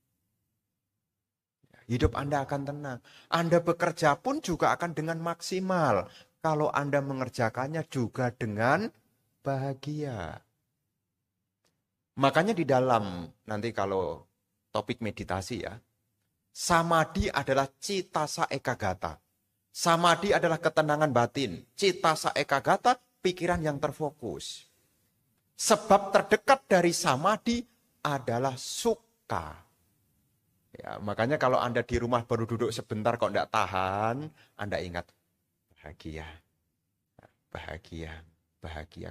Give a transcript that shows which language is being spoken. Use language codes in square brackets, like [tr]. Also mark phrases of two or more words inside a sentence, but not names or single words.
[id] Hidup Anda akan tenang. Anda bekerja pun juga akan dengan maksimal. Kalau Anda mengerjakannya juga dengan bahagia. Makanya di dalam, nanti kalau topik meditasi ya, samadhi adalah [pi] citasa ekagata. [id] Samadhi adalah ketenangan batin. [pi] Citasa ekagata, [id] pikiran yang terfokus. Sebab terdekat dari samadhi adalah sukha. Ya, makanya kalau Anda di rumah baru duduk sebentar kok tidak tahan, Anda ingat bahagia, bahagia, bahagia.